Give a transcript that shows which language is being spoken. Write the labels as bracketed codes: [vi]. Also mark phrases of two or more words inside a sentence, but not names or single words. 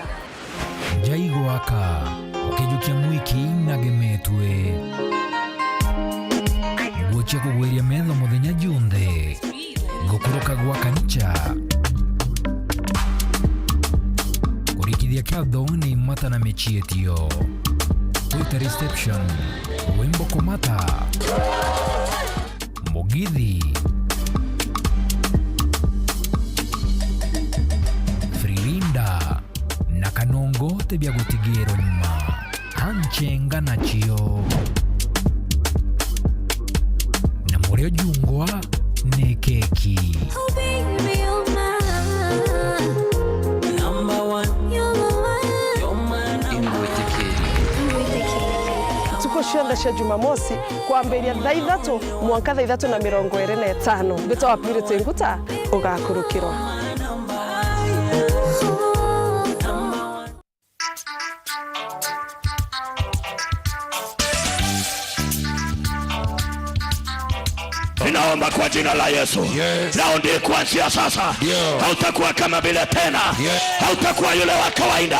[mer] jaigwaka ukijukia mwiki nagemetwe guoche kugweria metho muthenya junthe ngukuruka gwaka nicha kurikithia katho ni mata na mechietio [en] Twitter reception [mer] wimbo komata Mugithi Frilinda na Kanongo tebya gutigero nyuma Hanchenga na chio na Mureo Jungwa ne keki [en] oh baby you're mine number one you're mine [mer] tuko shenda sha Jumamosi kwamberia thaa 3 mwanka thaa 3:25 beta wa Purity Nguta ugakurukirwa [sw] Ninaomba kwa jina la Yesu. Naomba kuanzia sasa. Hautakuwa kama vile tena. Hautakuwa yule wa kawaida.